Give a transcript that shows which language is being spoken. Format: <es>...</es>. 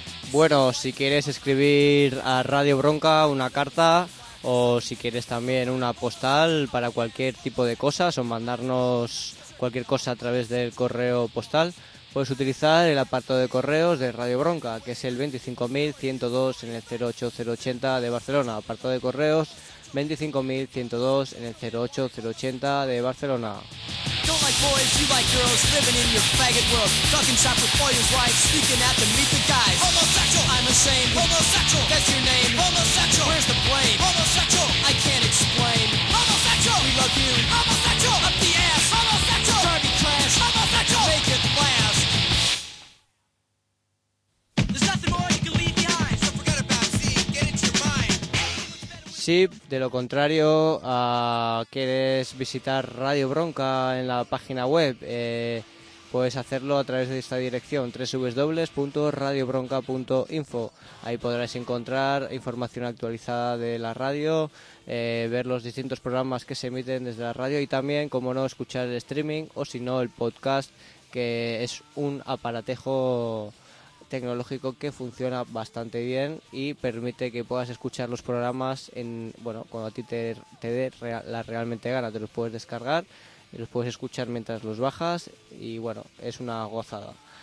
<es>Bueno, si quieres escribir a Radio Bronca una carta o si quieres también una postal para cualquier tipo de cosas o mandarnos cualquier cosa a través del correo postal, puedes utilizar el apartado de correos de Radio Bronca, que es el 25.102 en el 08080 de Barcelona. Apartado de correos 25.102 en el 08080 de Barcelona.</es> <en>Don't like boys, you like girls, living in your faggot world. Talking shop with all your wives, speaking at them, meet the guys. Homosexual, I'm ashamed. Homosexual, that's your name. Homosexual, where's the blame? Homosexual, I can't explain. Homosexual, we love you. Homosexual, up the ass. Homosexual, Harvey Clash. Homosexual, make it last. There's nothing more you can leave behind, so forget about Z, get into your mind.</en> <es>Sí, de lo contrario, quieres visitar Radio Bronca en la página web, puedes hacerlo a través de esta dirección, www.radiobronca.info. Ahí podrás encontrar información actualizada de la radio, ver los distintos programas que se emiten desde la radio y también, como no, escuchar el streaming o si no, el podcast, que es un aparatejo tecnológico que funciona bastante bien y permite que puedas escuchar los programas en, bueno, cuando a ti te dé la realmente gana, te los puedes descargar y los puedes escuchar mientras los bajas y bueno, es una gozada.</es>